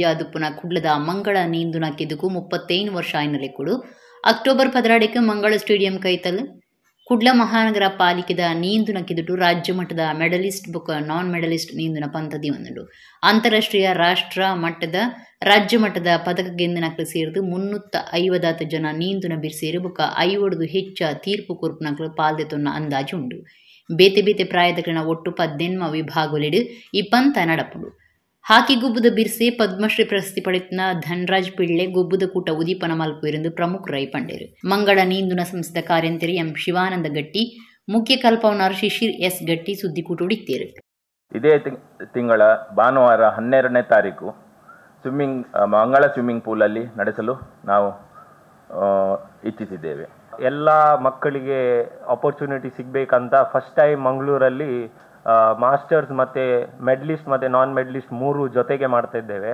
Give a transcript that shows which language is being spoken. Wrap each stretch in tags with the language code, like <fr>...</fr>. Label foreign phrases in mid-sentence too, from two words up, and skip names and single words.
<tcy>ಆದುಪ್ಪುನ ಕುಡ್ಲದ ಮಂಗಳ ನೀಂದುನ ಕೆದುಕು 35 ವರ್ಷ ಆಯ್ನಲೆ ಕೂಡು ಅಕ್ಟೋಬರ್ 14 ಮಂಗಳ ಸ್ಟೇಡಿಯಂ ಕೈತಲ್ ಕುಡ್ಲ ಮಹಾನಗರ ಪಾಲಿಕೆದ ನೀಂದುನ ಕಿದುಟು ರಾಜ್ಯ ಮಟ್ಟದ ಮೆಡಲಿಸ್ಟ್ ಬೊಕ್ಕ</tcy> <en>non medalist</en> <tcy>ನೀಂದುನ ಪಂತದಿ ಒಂದುಂಡು ಅಂತಾರಾಷ್ಟ್ರೀಯ ರಾಷ್ಟ್ರ ಮಟ್ಟದ ರಾಜ್ಯ ಮಟ್ಟದ ಪದಕ ಗೆಂದಿನಕ್ಲು ಸೇರಿದು 350 ಜನ ನೀಂದುನ ಬಿರ್ಸೇರು ಬೊಕ್ಕ 50 ಹೆಚ್ಚ ತೀರ್ಪು ಕೊರ್ಪುನಕ್ಲು ಪಾಲ್ದೆತೊನ್ನ ಅಂದಾಜು ಉಂಡು. ಬೇತೆ ಬೇತೆ ಪ್ರಾಯದಕ್ಲಿನ ಒಟ್ಟು 18 ವಿಭಾಗಲಿಡು ಈ ಪಂತ ನಡಪುಡು. ಹಾಕಿ ಗುಬ್ಬುದ ಬಿರ್ಸೆ ಪದ್ಮಶ್ರೀ ಪ್ರಶಸ್ತಿ ಪಡೆತನ ಧನ್ರಾಜ್ ಪಿಳ್ಳೆ ಗುಬ್ಬುದ ಕೂಟ ಉದೀಪನ ಮಲ್ಪುವೆಂದು ಪ್ರಮುಖ ರೈ ಪಂಡೇರು. ಮಂಗಳ ನೀಂದುನ ಸಂಸ್ಥೆದ ಕಾರ್ಯಂತರಿ ಎಂ ಶಿವಾನಂದ ಗಟ್ಟಿ, ಮುಖ್ಯ ಕಲ್ಪವನಾರ್ ಶಿಶಿರ್ ಎಸ್ ಗಟ್ಟಿ ಸುದ್ದಿಕೂಟ ಉಡಿತೇರು.</tcy> <kn>ಇದೇ ತಿಂಗಳ ಭಾನುವಾರ 12ನೇ ತಾರೀಕು ಮಂಗಳ</kn> <en>swimming poolalli</en> <kn>ನಡೆಸಲು ನಾವು ಇಚ್ಛಿಸಿದ್ದೇವೆ. ಎಲ್ಲ ಮಕ್ಕಳಿಗೆ ಆಪರ್ಚುನಿಟಿ ಸಿಗಬೇಕಂತ</kn> <en>first time</en> <kn>ಮಂಗಳೂರಲ್ಲಿ ಮಾಸ್ಟರ್ಸ್ ಮತ್ತು ಮೆಡಲಿಸ್ಟ್ ಮತ್ತು</kn> <en>non medalist</en> <kn>3 ಜೊತೆಗೆ ಮಾಡ್ತಾ ಇದ್ದೇವೆ.</kn>